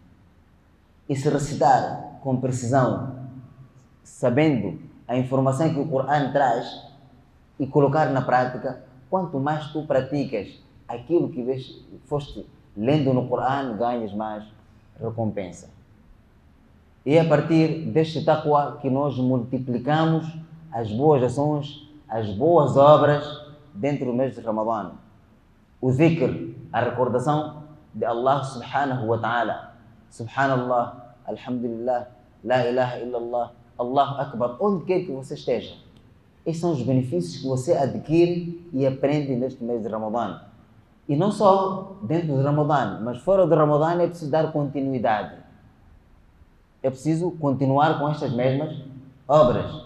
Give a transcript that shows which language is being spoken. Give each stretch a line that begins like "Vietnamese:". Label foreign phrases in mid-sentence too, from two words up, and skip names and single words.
Portuguese: E se recitar com precisão, sabendo a informação que o Corão traz e colocar na prática, quanto mais tu praticas aquilo que foste lendo no Corão, ganhas mais recompensa. E é a partir deste taqwa que nós multiplicamos as boas ações, as boas obras dentro do mês de Ramadã. O dhikr, a recordação de
Arabic: الله سبحانه وتعالى. سبحان الله، الحمد لله، لا إله إلا الله، الله أكبر,
Portuguese: onde quer que você esteja. Esses são os benefícios que você adquire e aprende neste mês de Ramadã. E não só dentro do Ramadã, mas fora do Ramadã é preciso dar continuidade. É preciso continuar com estas mesmas obras.